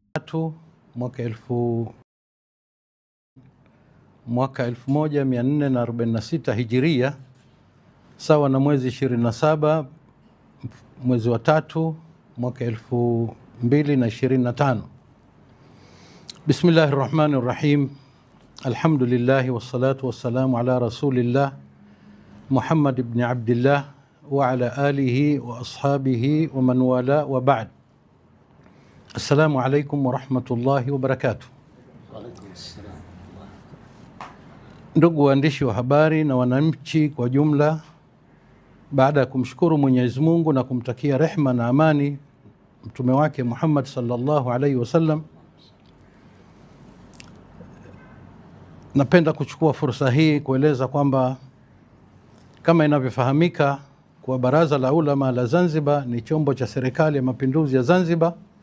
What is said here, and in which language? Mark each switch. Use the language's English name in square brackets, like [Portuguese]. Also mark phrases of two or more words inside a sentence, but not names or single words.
[Swahili] 3 mwaka 1446 Hijiria, sawa na mwezi 27 mwezi wa 3 mwaka 2025. [Arabic] بسم الله الرحمن الرحيم. الحمد لله والصلاة والسلام على رسول الله محمد بن عبد الله وعلى آله وأصحابه ومن والاه وبعد. السلام عليكم ورحمة الله وبركاته. [Swahili] Ndugu waandishi wa habari na wananchi kwa jumla, baada ya kumshukuru Mwenyezi Mungu na kumtakia rehma na amani mtume wake Muhammad [Arabic] صلى الله عليه وسلم, [Swahili] napenda kuchukua fursa hii kueleza kwamba kama inavyofahamika kwa Baraza la Ulama la Zanzibar ni chombo cha serikali ya mapinduzi ya Zanzibar